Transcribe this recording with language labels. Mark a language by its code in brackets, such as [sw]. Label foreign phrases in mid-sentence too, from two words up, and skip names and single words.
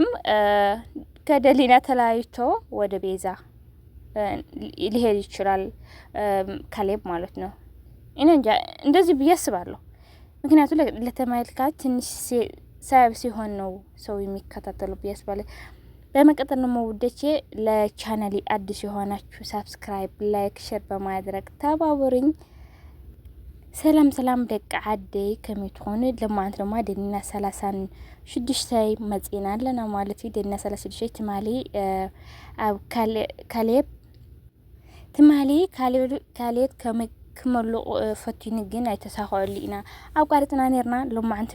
[am] ከደሊና ተለያይቶ ወደ ቤዛ ሊሄድ ይችላል ካሌብ ማለት ነው። እኔ እንጃ እንደዚህ ብዬ አስባለሁ። ምክንያቱም ለተመልካች ትንሽ ሰበብ ሲሆን ነው ሰው የሚከታተሉ ብዬ አስባለሁ። በመቀጠል ነው ውዶቼ ለቻናሌ አዲስ የሆናችሁ ሳብስክራይብ፣ ላይክ፣ ሼር በማድረግ ተባበሩኝ። [ti] ሰላም ደቂ ዓደይ ከመይትኾኑ ለማንት ደማ ደኒና 36 መጽና ለና ማለት ደኒና 36 ትማሊ ኣብ ካሌብ ክመሉ ፈቲኑ ግን ኣይተሳኸሉ ኢና ኣብ ቃርጥና ነርና። ለማንት